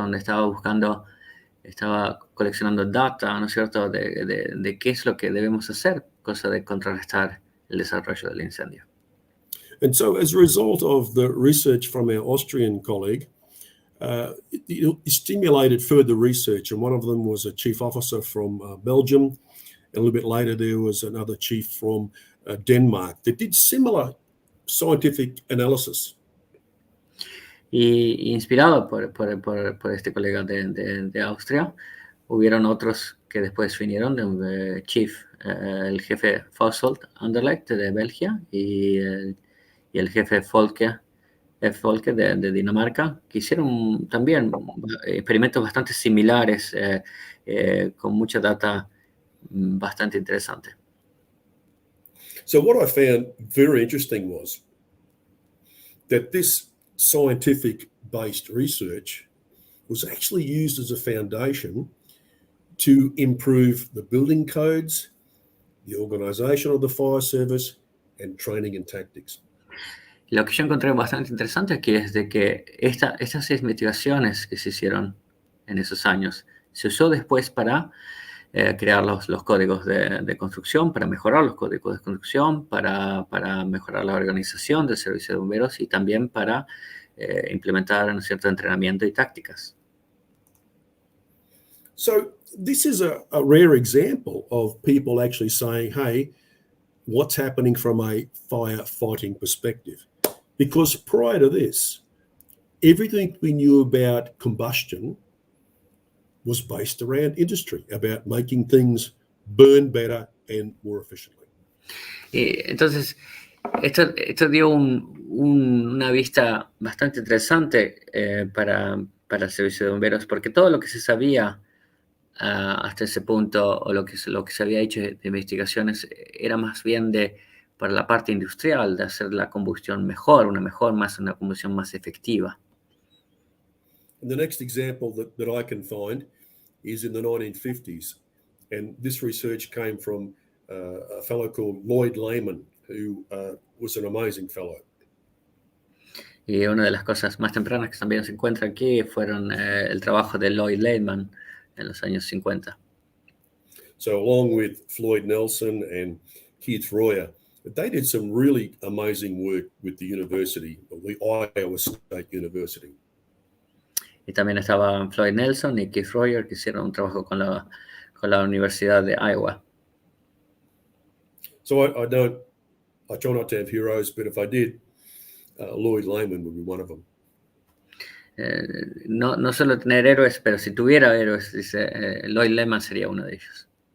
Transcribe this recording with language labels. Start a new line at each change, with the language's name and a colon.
Spanish: Donde estaba coleccionando data, ¿no es cierto?, de qué es lo que debemos hacer, cosa de contrarrestar el desarrollo del incendio.
English: And so as a result of the research from our Austrian colleague, it stimulated further research, and one of them was a chief officer from Belgium. A little bit later, there was another chief from Denmark that did similar scientific analysis.
Spanish: Y inspirado por este colega de Austria, hubieron otros que después vinieron, el jefe Fosselt Anderlecht de Bélgica y el jefe Folke de Dinamarca, que hicieron también experimentos bastante similares con mucha data bastante interesante.
English: So what I found very interesting was that this scientific-based research was actually used as a foundation to improve the building codes, the organization of the fire service, and training and tactics.
Spanish: Lo que yo encontré bastante interesante aquí es de que estas investigaciones que se hicieron en esos años se usó después para crear los códigos de construcción, para mejorar los códigos de construcción, para mejorar la organización del servicio de bomberos y también para implementar un cierto entrenamiento y tácticas.
English: So this is a rare example of people actually saying, hey, what's happening from a firefighting perspective? Because prior to this, everything we knew about combustion was based around industry, about making things burn better and more efficiently.
Spanish: Y entonces, esto dio una vista bastante interesante para el servicio de bomberos, porque todo lo que se sabía hasta ese punto, o lo que se había hecho de investigaciones, era más bien para la parte industrial, de hacer la combustión mejor, una combustión más efectiva.
English: And the next example that I can find is in the 1950s. And this research came from a fellow called Lloyd Lehman, who was an amazing fellow.
Spanish: Y una de las cosas más tempranas que también se encuentra aquí fueron el trabajo de Lloyd Lehman en los años 50.
English: So along with Floyd Nelson and Keith Royer, they did some really amazing work with the university, the Iowa State University.
Spanish: Y también estaban Floyd Nelson y Keith Royer, que hicieron un trabajo con la Universidad de Iowa.
English: So I try not to have heroes, but if I did, Lloyd Lehman would be one of them.
Spanish: No solo tener héroes, pero si tuviera héroes, dice Lloyd Lehman sería uno de ellos.